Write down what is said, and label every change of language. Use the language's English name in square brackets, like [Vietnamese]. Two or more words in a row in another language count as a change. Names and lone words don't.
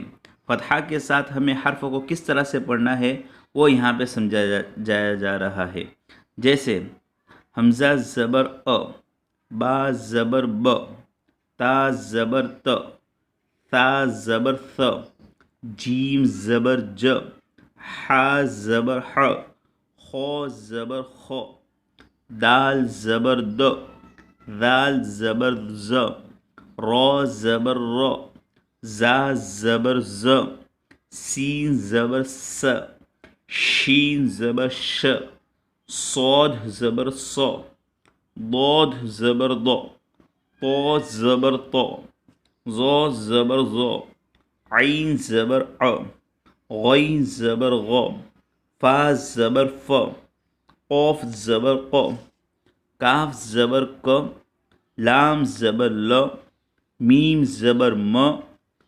[Urdu] فتحہ کے ساتھ ہمیں حرف کو کس طرح سے پڑھنا ہے وہ یہاں پہ سمجھایا جا رہا ہے۔ جیسے حمزہ زبر ا، با زبر ب، تا زبر ت، ثا زبر ث، جیم زبر ج، ح زبر ح، خ زبر خ، دال زبر د، ذال زبر ز، را زبر ر، زا زبر ز، سین زبر س، شین زبر ش، صاد زبر ص، ضاد زبر ض، طا زبر طا، ظا زبر ظا، عین زبر ع، غین زبر غ، فا زبر ف، قاف زبر ق، کاف زبر ک، لام زبر ل، میم زبر م،